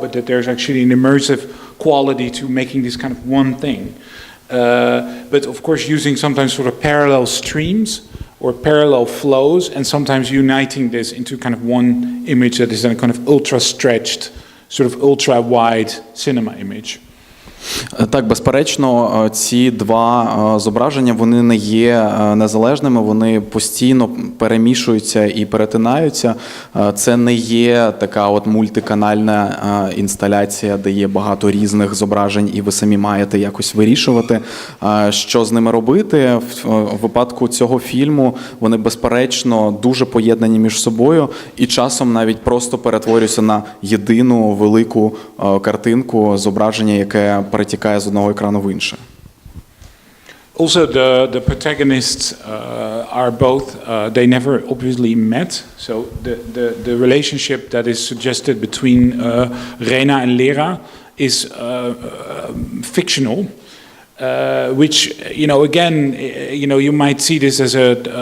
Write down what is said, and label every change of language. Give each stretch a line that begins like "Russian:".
English: But that there's actually an immersive quality to making this kind of one thing. But of course, using sometimes sort of parallel streams or parallel flows, and sometimes uniting this into kind of one image that is then kind of ultra stretched, sort of ultra-wide cinema image.
Ukrainian: Так, безперечно, ці два зображення, вони не є незалежними, вони постійно перемішуються і перетинаються. Це не є така от мультиканальна інсталяція, де є багато різних зображень, і ви самі маєте якось вирішувати, що з ними робити. В випадку цього фільму вони, безперечно, дуже поєднані між собою і часом навіть просто перетворюються на єдину велику картинку, зображення, яке перетікає з одного екрану в інше.
English: Also, the protagonists are both, they never obviously met. So the relationship that is suggested between Rena and Lera is fictional. Which, you know, again, you know, you might see this as a.